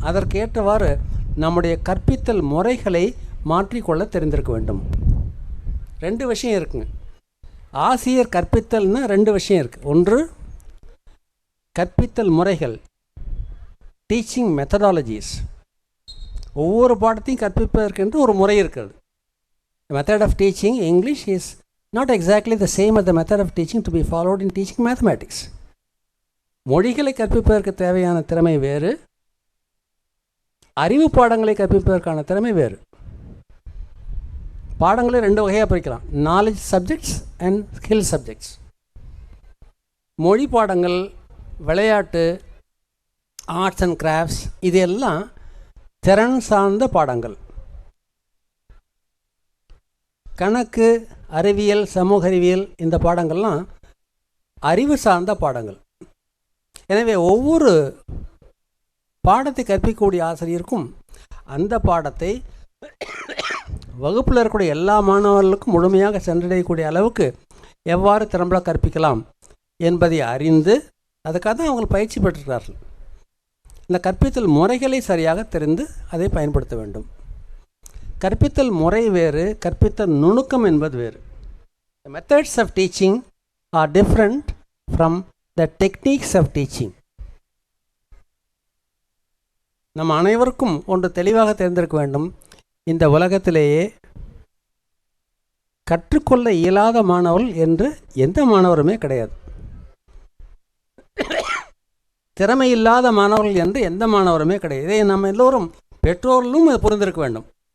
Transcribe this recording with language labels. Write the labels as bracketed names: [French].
[Tamil] அதற்கேற்றவாறு நம்முடைய கற்பித்தல் முறைகளை மாற்றிக்கொள்ள தெரிந்திருக்க வேண்டும். 2 விஷயம் இருக்குங்க. ஆசிரியர் கற்பித்தல்னா 2 விஷயம் இருக்குது. ஒன்று கற்பித்தல் முறைகள், [English] Teaching methodologies. [Tamil] ஒவ்வொரு பாடத்தையும் கற்பிப்பதற்கென்று ஒரு முறை இருக்கிறது. [English] Method of teaching English is not exactly the same as the method of teaching to be followed in teaching mathematics. [Tamil] மொழிகளை கற்பிப்பதற்கு தேவையான திறமை வேறு, அறிவு பாடங்களை கற்பிப்பதற்கான திறமை வேறு. பாடங்களை 2 வகையாக பிரிக்கலாம், [English] Knowledge subjects and skill subjects. [Tamil] மொழி பாடங்கள், விளையாட்டு, [English] arts and crafts, [Tamil] இது எல்லாம் திறன் சார்ந்த பாடங்கள். கணக்கு, அறிவியல், சமூக அறிவியல், இந்த பாடங்கள்லாம் அறிவு சார்ந்த பாடங்கள். எனவே ஒவ்வொரு பாடத்தை கற்பிக்கக்கூடிய ஆசிரியருக்கும் அந்த பாடத்தை வகுப்பில் இருக்கக்கூடிய எல்லா மாணவர்களுக்கும் முழுமையாக சென்றடையக்கூடிய அளவுக்கு எவ்வாறு திறம்பட கற்பிக்கலாம் என்பதை அறிந்து அதுக்காக தான் அவங்க பயிற்சி பெற்றிருக்கிறார்கள். இந்த கற்பித்தல் முறைகளை சரியாக தெரிந்து அதை பயன்படுத்த வேண்டும். கற்பித்தல் முறை வேறு, கற்பித்தல் நுணுக்கம் என்பது வேறு. [English] The methods of teaching are different from the techniques of teaching. [Tamil] நம் அனைவருக்கும் ஒன்று தெளிவாக தெரிந்திருக்க வேண்டும். இந்த உலகத்திலேயே கற்றுக்கொள்ள இயலாத மாணவர்கள் என்று எந்த மாணவருமே கிடையாது. திறமை இல்லாத மாணவர்கள் என்று எந்த மாணவருமே கிடையாது. இதை நம்ம எல்லோரும் பெற்றோர்களும் புரிந்திருக்க வேண்டும்.